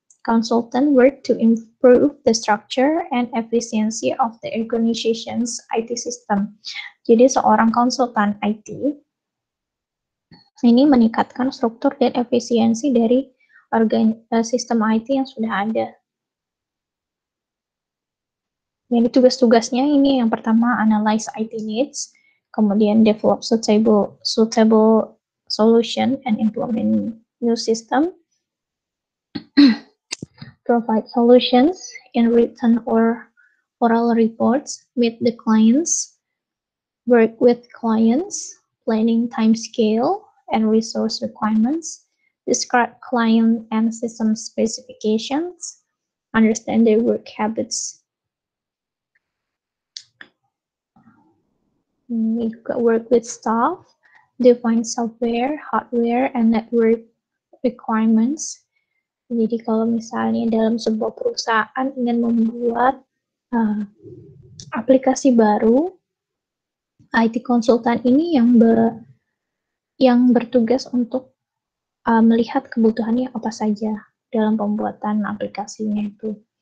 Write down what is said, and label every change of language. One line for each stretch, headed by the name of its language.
English: Consultant work to improve the structure and efficiency of the organization's IT system.
Indonesian: Jadi seorang konsultan IT ini meningkatkan struktur dan efisiensi dari sistem IT yang sudah ada. Jadi tugas-tugasnya ini yang pertama
English: analyze IT needs,
Indonesian: kemudian
English: develop suitable solution and implement new system, provide solutions in written or oral reports, meet the clients, work with clients, planning time scale and resource requirements, describe client and system specifications, understand their work habits. We work with staff, define software, hardware, and network requirements.
Indonesian: Jadi kalau misalnya dalam sebuah perusahaan ingin membuat aplikasi baru, IT konsultan ini yang bertugas untuk melihat kebutuhannya apa saja dalam pembuatan aplikasinya itu.